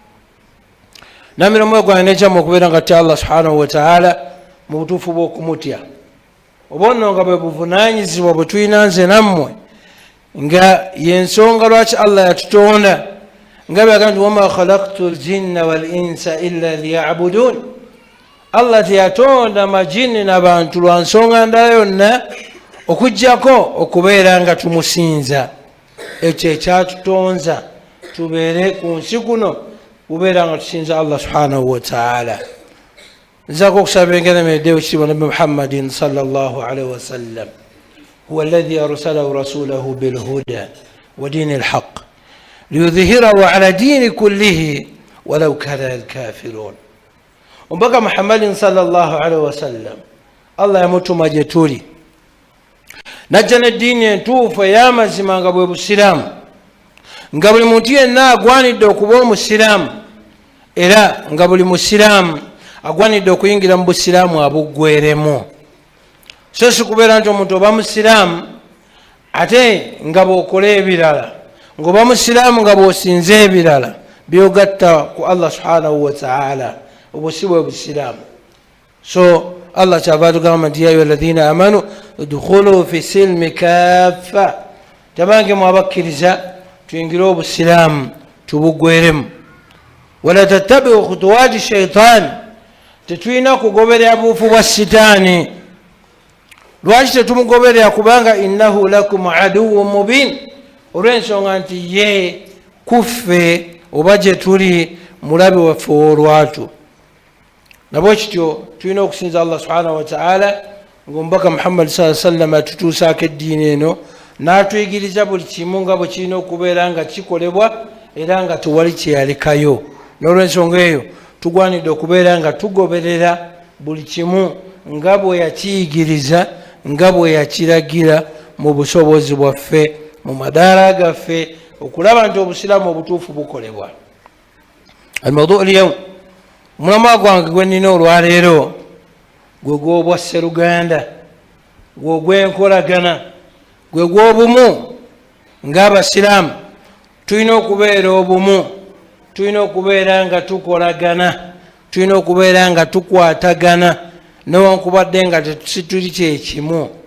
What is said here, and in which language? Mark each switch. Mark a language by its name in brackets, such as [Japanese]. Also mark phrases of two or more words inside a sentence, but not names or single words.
[Ganda] Namira omwoyo gwange nejjamu okubeera nga ttya Allah [Arabic] سبحانه وتعالى [Ganda] mu butuufu bw'okumutya, oba nno nga bwe buvunaanyizibwa bwe tulina nze nammwe, nga yensonga lwaki Allah yatutonda, nga bwe yagamba nti [Arabic] وما خلقت الجن والإنس إلا ليعبدون. [Ganda] Allah teyatonda majini n'abantu lwa nsonga ndala yonna okuggyako okubeera nga tumusinza. Ekyo ekyatutonza tubeere ku nsi kuno kubeera nga tusinza Allah [Arabic] سبحانه وتعالى. [Ganda] Nzaako okusaba engeremereddewo ekitiibwa Nabbi [Arabic] محمد صلى الله عليه وسلم هو الذي أرسله رسوله بالهدى ودين الحق ليظهره على الدين كله ولو كره الكافرون. [Ganda] Omubaka Muhammadin [Arabic] صلى الله عليه وسلم [Ganda] Allah yamutuma gye tuli, najja n'eddiini entuufu ey'amazima nga bwe busiraamu, nga buli muntu yenna agwanidde okuba omusiraamu, era nga buli musiraamu agwanidde okuyingira mu busiraamu abuggweremu. So si kubeera nti omuntu oba musiraamu ate nga bw'okola ebirala, ng'oba musiraamu nga bw'osinza ebirala byogatta ku Allah [Arabic] سبحانه وتعالى, [Ganda] obwo si bwe busiraamu. So Allah kyava atugamba nti [Arabic] يا أيها الذين آمنوا ادخلوا في السلم كافة, [Ganda] tabange mwabakkiriza tuyingire obusiraamu tubuggweremu. [Arabic] ولا تتبعوا خطوات الشيطان, [Ganda] tetulina kugoberera buufu bwa sitaani. Lwaki tetumugoberera? Kubanga [Arabic] إنه لكم عدو مبين, [Ganda] olw'ensonga nti ye kuffe oba gye tuli mulabe waffe ow'olwatu. Nabwe kityo tulina okusinza Allah [Arabic] سبحانه وتعالى, [Ganda] ng'omubaka Muhammad [Arabic] صلى الله عليه وسلم [Ganda] atutuusaako eddiini eno n'atuyigiriza buli kimu nga bwe kirina okubeera nga kikolebwa era nga tewali kyeyalekayo. N'olw'ensonga eyo tugwanidde okubeera nga tugoberera buli kimu nga bwe yakiyigiriza, nga bwe yakiragira mu busobozi bwaffe, mu madaala gaffe, okulaba nti obusiraamu obutuufu bukolebwa. [Arabic] الموضوع اليوم [Ganda] mulama gwange gwe nnina olwaleero gwe gw'obwa Sseruganda, gwe gw'enkolagana, gwe gw'obumu ng'Abasiraamu. Tulina okubeera obumu, tulina okubeera nga tukolagana, tulina okubeera nga tukwatagana newankubadde nga tetuli kyekimu.